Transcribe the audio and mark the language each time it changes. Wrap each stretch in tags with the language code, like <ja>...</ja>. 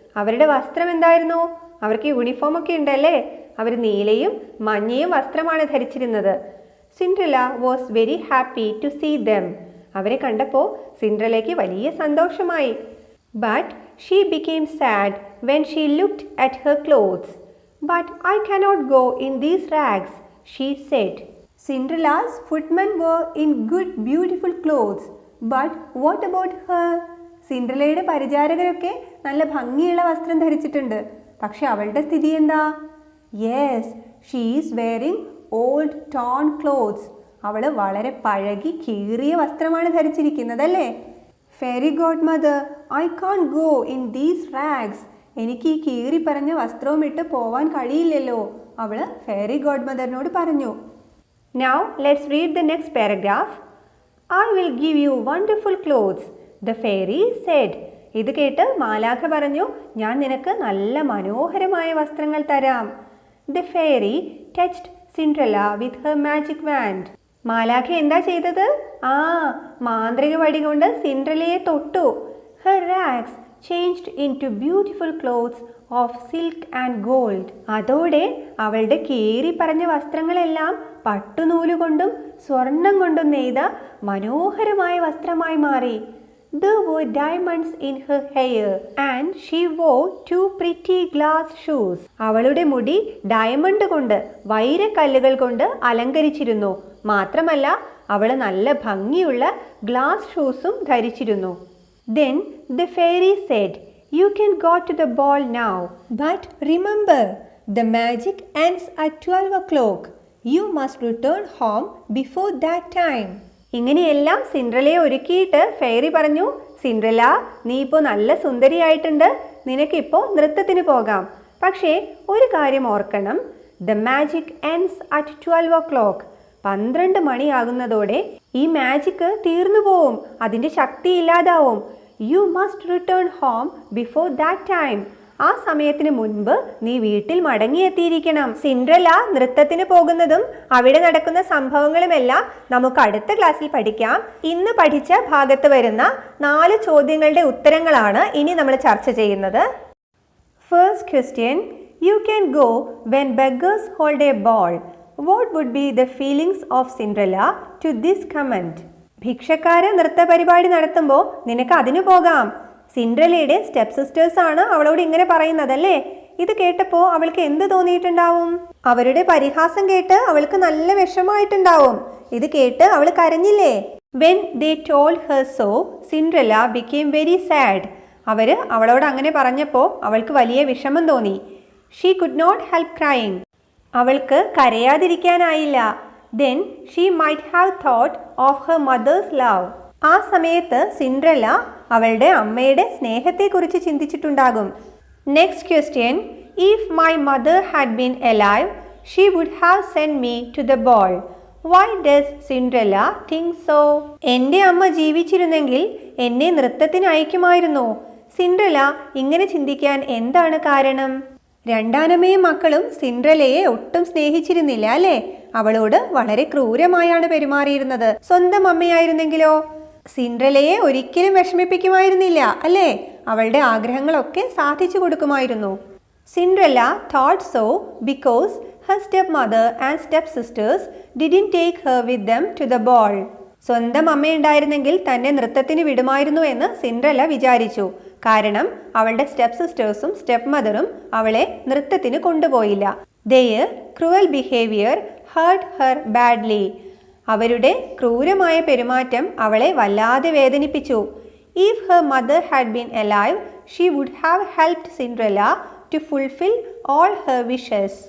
<ml>അവരുടെ വസ്ത്രം എന്തായിരുന്നു? അവർക്ക് യൂണിഫോം ഒക്കെ ഉണ്ടല്ലേ. അവർ നീലയും മഞ്ഞയും വസ്ത്രമാണ് ധരിച്ചിരുന്നത്.</ml> <en>Cinderella was very happy to see them.</en> <ml>അവരെ കണ്ടപ്പോൾ സിൻഡ്രല്ലയ്ക്ക് വലിയ സന്തോഷമായി.</ml> <en>But she became sad when she looked at her clothes. But I cannot go in these rags, she said. Cinderella's footmen were in good beautiful clothes, but what about her?</en> <ml>സിൻഡ്രല്ലയുടെ പരിചാരകരൊക്കെ നല്ല ഭംഗിയുള്ള വസ്ത്രം ധരിച്ചിട്ടുണ്ട്. പക്ഷെ അവളുടെ സ്ഥിതി എന്താ?</ml> <en>Yes, she is wearing old torn clothes.</en> <ml>അവൾ വളരെ പഴകി കീറിയ വസ്ത്രമാണ് ധരിച്ചിരിക്കുന്നതല്ലേ.</ml> <en>Fairy god mother, I can't go in these rags.</en> <ml>എനിക്ക് ഈ കീറി പറഞ്ഞ വസ്ത്രവും ഇട്ട് പോവാൻ കഴിയില്ലല്ലോ, അവൾ ഫെയറി ഗോഡ് മദറിനോട് പറഞ്ഞു.</ml> <en>Now let's read the next paragraph. I will give you wonderful clothes, the fairy said.</en> <ml>ഇത് കേട്ട് മാലാഖ പറഞ്ഞു, ഞാൻ നിനക്ക് നല്ല മനോഹരമായ വസ്ത്രങ്ങൾ തരാം.</ml> <en>The fairy touched Cinderella with her magic wand.</en> <ml>മാലാഖ എന്താ ചെയ്തത്? മാന്ത്രിക വടി കൊണ്ട് സിൻഡ്രല്ലയെ തൊട്ടു.</ml> <en>Her rags changed into beautiful clothes of silk and gold.</en> <ml>അതോടെ അവളുടെ കീറി പറഞ്ഞ വസ്ത്രങ്ങളെല്ലാം പട്ടുനൂലുകൊണ്ടും സ്വർണം കൊണ്ടും നെയ്ത മനോഹരമായ വസ്ത്രമായി മാറി.</ml> <en>There were diamonds in her hair and she wore 2 pretty glass shoes.</en> <ml>അവളുടെ മുടി ഡയമണ്ട് കൊണ്ട്, വൈരക്കല്ലുകൾ കൊണ്ട് അലങ്കരിച്ചിരുന്നു. മാത്രമല്ല അവൾ നല്ല ഭംഗിയുള്ള glass ഷൂസും ധരിച്ചിരുന്നു.</ml> <en>Then the fairy said, "You can go to the ball now, but remember, the magic ends at 12 o'clock. You must return home before that time."</en> <ml>ഇങ്ങനെയെല്ലാം സിൻഡ്രല്ലയെ ഒരുക്കിയിട്ട് fairy പറഞ്ഞു, സിൻഡ്രല്ല, നീ ഇപ്പോൾ നല്ല സുന്ദരിയായിട്ടുണ്ട്, നിനക്കിപ്പോൾ നൃത്തത്തിന് പോകാം. പക്ഷേ ഒരു കാര്യം ഓർക്കണം,</ml> <en>The magic ends at 12 o'clock.</en> <ml>12 മണിയാകുന്നതോടെ ഈ മാജിക് തീർന്നു പോവും, അതിൻ്റെ ശക്തി ഇല്ലാതാവും.</ml> <en>You must return home before that time.</en> <ml>ആ സമയത്തിന് മുൻപ് നീ വീട്ടിൽ മടങ്ങിയെത്തിയിരിക്കണം. സിൻഡ്രല്ല നൃത്തത്തിന് പോകുന്നതും അവിടെ നടക്കുന്ന സംഭവങ്ങളുമെല്ലാം നമുക്ക് അടുത്ത ക്ലാസ്സിൽ പഠിക്കാം. ഇന്ന് പഠിച്ച ഭാഗത്ത് വരുന്ന 4 ചോദ്യങ്ങളുടെ ഉത്തരങ്ങളാണ് ഇനി നമ്മൾ ചർച്ച ചെയ്യുന്നത്.</ml> <en>First question, you can go when beggars hold a ball. What would be the feelings of Cinderella to this comment?</en> <ml>ഭിക്ഷക്കാര് നൃത്ത പരിപാടി നടത്തുമ്പോൾ നിനക്ക് അതിന് പോകാം. സിൻഡ്രല്ലയുടെ സ്റ്റെപ്പ് സിസ്റ്റേഴ്സ് ആണ് അവളോട് ഇങ്ങനെ പറയുന്നതല്ലേ. ഇത് കേട്ടപ്പോൾ അവൾക്ക് എന്ത് തോന്നിയിട്ടുണ്ടാവും? അവരുടെ പരിഹാസം കേട്ട് അവൾക്ക് നല്ല വിഷമമായിട്ടുണ്ടാവും. ഇത് കേട്ട് അവൾ കരഞ്ഞില്ലേ?</ml> <en>When they told her so, Cinderella became very sad.</en> <ml>അവളോട് അങ്ങനെ പറഞ്ഞപ്പോൾ അവൾക്ക് വലിയ വിഷമം തോന്നി.</ml> <en>She could not help crying.</en> <ml>അവൾക്ക് കരയാതിരിക്കാനായില്ല.</ml> <en>Then she might have thought of her mother's love.</en> <ml>ആ സമയത്ത് സിൻഡ്രല്ല അവളുടെ അമ്മയുടെ സ്നേഹത്തെക്കുറിച്ച് ചിന്തിച്ചിട്ടുണ്ടാകും.</ml> <en>Next question, if my mother had been alive she would have send me to the ball. Why does Cinderella think so?</en> <ml>എൻ്റെ അമ്മ ജീവിച്ചിരുന്നെങ്കിൽ എന്നെ നൃത്തത്തിന് അയക്കുമായിരുന്നു. Cinderella ഇങ്ങനെ ചിന്തിക്കാൻ എന്താണ് കാരണം? രണ്ടാനമ്മയും മക്കളും സിൻഡ്രല്ലയെ ഒട്ടും സ്നേഹിച്ചിരുന്നില്ല അല്ലേ? അവളോട് വളരെ ക്രൂരമായാണ് പെരുമാറിയിരുന്നത്. സ്വന്തം അമ്മയായിരുന്നെങ്കിലോ? സിൻഡ്രല്ലയെ ഒരിക്കലും വിഷമിപ്പിക്കുമായിരുന്നില്ല അല്ലേ? അവളുടെ ആഗ്രഹങ്ങളൊക്കെ സാധിച്ചു കൊടുക്കുമായിരുന്നു.</ml> <en>Cinderella thought so because her stepmother and stepsisters didn't take her with them to the ball.</en> <ml>സ്വന്തം അമ്മയുണ്ടായിരുന്നെങ്കിൽ തന്നെ നൃത്തത്തിന് വിടുമായിരുന്നു എന്ന് സിൻഡ്രല്ല വിചാരിച്ചു. കാരണം അവളുടെ സ്റ്റെപ്പ് സിസ്റ്റേഴ്സും സ്റ്റെപ്പ് മദറും അവളെ നൃത്തത്തിന് കൊണ്ടുപോയില്ല.</ml> <en>Their cruel behavior hurt her badly.</en> <ml>അവരുടെ ക്രൂരമായ പെരുമാറ്റം അവളെ വല്ലാതെ വേദനിപ്പിച്ചു.</ml> <en>If her mother had been alive, she would have helped Cinderella to fulfill all her wishes.</en>